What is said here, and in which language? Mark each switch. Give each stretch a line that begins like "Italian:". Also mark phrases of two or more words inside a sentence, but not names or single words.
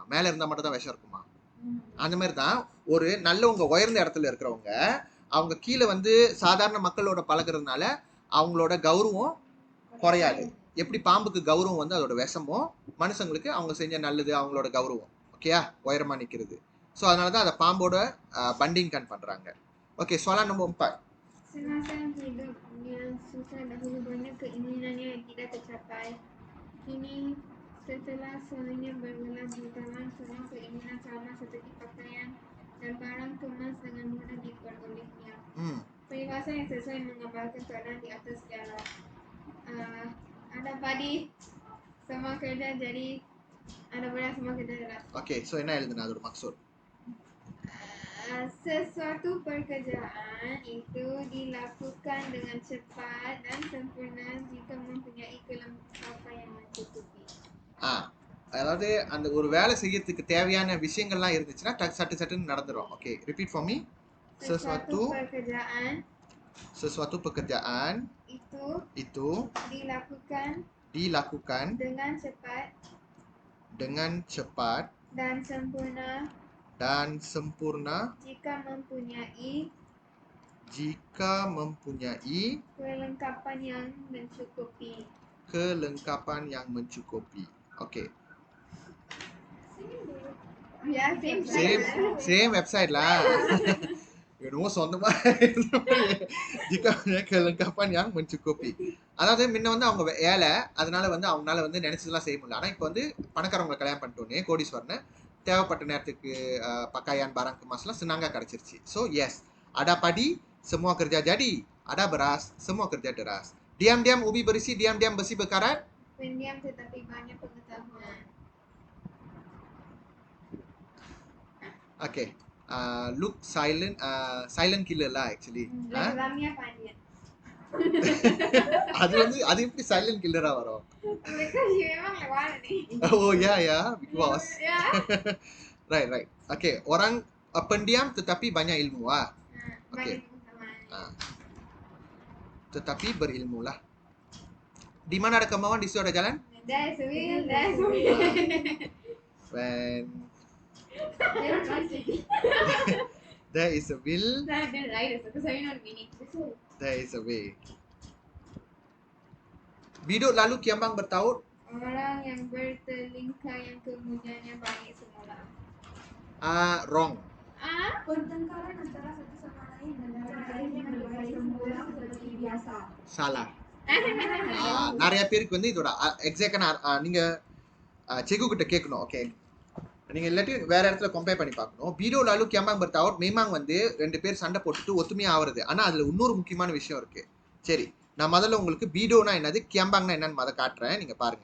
Tamil: மேல இருந்தா மட்டும் தான் விஷம் இருக்குமா? அந்த மாதிரி தான் ஒரு நல்லவங்க உயர்ந்த இடத்துல இருக்கிறவங்க அவங்க கீழே வந்து சாதாரண மக்களோட பழகுறதுனால அவங்களோட கௌரவம் குறையாது. எப்படி பாம்புக்கு கௌரவம் வந்து அதோட விஷமோ, மனுஷங்களுக்கு அவங்க செஞ்ச நல்லது அவங்களோட கௌரவம். ஓகேயா, உயரமா நிக்கிறது. ஸோ அதனாலதான் அதை பாம்போட பண்டிங் கன் பண்றாங்க. ஓகே,
Malay: soalan nombor 4. Semasa hidup yang susah dahulu banyak keinginannya yang tidak tercapai. Kini setelah semuanya bergerak di tangan, semua keinginan sama seperti pakaian dan barang kemas dengan mudah diperolehnya. Peribahasa yang sesuai mengabarkan keadaan di atas jalan. Ada padi, semua kerja jadi ada beras, semua kerja deras.
Tamil: ஓகே, ஸோ என்ன எழுதுனா அதோட maksud?
Malay: Sesuatu pekerjaan itu dilakukan dengan cepat dan sempurna jika mempunyai kelengkapan yang mencukupi.
Tamil: அதாவது அந்த ஒரு வேலை செய்யறதுக்கு தேவையான விஷயங்கள்லாம் இருந்துச்சுன்னா சட்டு சட்டுன்னு நடந்துரும்.
English: ஓகே, repeat for me.
Malay: Sesuatu pekerjaan sesuatu pekerjaan itu dilakukan dengan cepat dan sempurna jika mempunyai kelengkapan yang mencukupi. Oke. Ya,
English: same website lah.
Tamil: என்னமோ சொந்தமா
Malay: jika punya kelengkapan yang mencukupi.
Tamil: அதாவது முன்ன வந்து அவங்க ஏழை, அதனால வந்து அவங்களால வந்து நினைச்சதெல்லாம் செய்ய முடியல. ஆனா இப்போ வந்து பணக்காரவங்களை கல்யாணம் பண்ணிட்டோன்னே கோடீஸ்வரனை தேவைப்பட்ட நேரத்துக்கு
Malay: pakaian barang
Tamil: kemasலாம் senangnya கிடைச்சிருச்சு.
English: so yes,
Malay: ada padi semua kerja jadi, ada beras semua kerja deras, diam-diam ubi berisi, diam-diam besi berkarat, pendiam tetapi banyak pengetahuan.
English: Okay. Look silent, silent killer lah actually.
Malay: Dalamnya panjang.
Tamil: அது எப்படி சைலண்ட் கில்லரா வரும்?
English: Because you
Malay: memang lewat ni.
English: Oh ya, because. Right.
Malay: Okay, orang pendiam tetapi banyak ilmu ah. Okay. Tetapi berilmu lah. Di mana ada kemauan di situ ada jalan?
English: That's will. When there is a will, there is a way.
Malay: Biduk lalu Kiambang bertaut. Orang yang bertelingkar yang kemudiannya baik semula.
English: Wrong.
Malay: Pertengkaran antara satu sama lain dan lain yang baik semula seperti biasa. Salah.
Tamil: நிறைய பேருக்கு வந்து இதோட எக்ஸாக்டா நீங்க செகு கிட்ட கேட்கணும். ஓகே, நீங்க இல்லாட்டி வேற இடத்துல கம்பேர் பண்ணி பார்க்கணும்.
Malay: biduk lalu kiambang bertaut
Tamil: மேமாங் வந்து 2 பேர் சண்டை போட்டுட்டு ஒத்துமையா ஆவறது. ஆனா அதுல இன்னொரு முக்கியமான விஷயம் இருக்கு. சரி, நான் முதல்ல உங்களுக்கு பீடோனா என்னது, கியாம்பாங்னா என்னன்னு அதை காட்டுறேன், நீங்க பாருங்க.